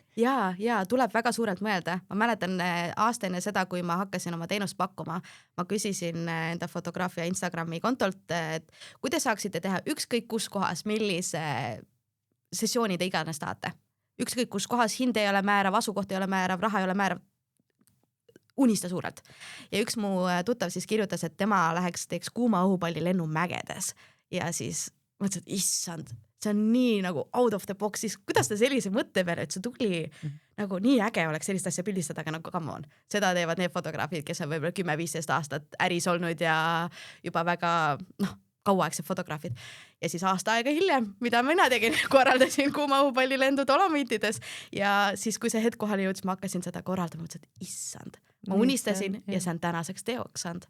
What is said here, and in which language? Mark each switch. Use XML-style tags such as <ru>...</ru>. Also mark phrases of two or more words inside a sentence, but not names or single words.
<et>Ja tuleb väga suurelt mõelda. Ma mäletan aasta enne seda, kui ma hakkasin oma teenust pakkuma, ma küsisin enda fotograafia Instagrami kontolt, et kuidas saaksite teha ükskõik kus kohas, millise sessioonid iganes tahate. Ükskõik kus kohas, hind ei ole määrav, asukoht ei ole määrav, raha ei ole määrav. Unista suurelt. Ja üks mu tuttav siis kirjutas, et tema teeks kuuma õhupalli lennu mägedes. Ja siis mõtlesin, et issand, see on nii nagu</et> <en>out of the box,</en> <et>siis kuidas ta sellise mõtte peale, et see tuli nagu nii äge oleks sellist asja pildistada, aga nagu</et> <en>come on.</en> <et>Seda teevad need fotograafid, kes on võib-olla 10-15 aastat äris olnud ja juba väga kauaaegsed fotograafid. Ja siis aasta aega hiljem, mida mina tegin, korraldasin kuuma õhupalli lendu Dolomiitides ja siis, kui see hetk kohale jõudis, ma hakkasin seda korraldama, mõtlesin, et issand, ma unistasin ja see on tänaseks teoks saanud.</et>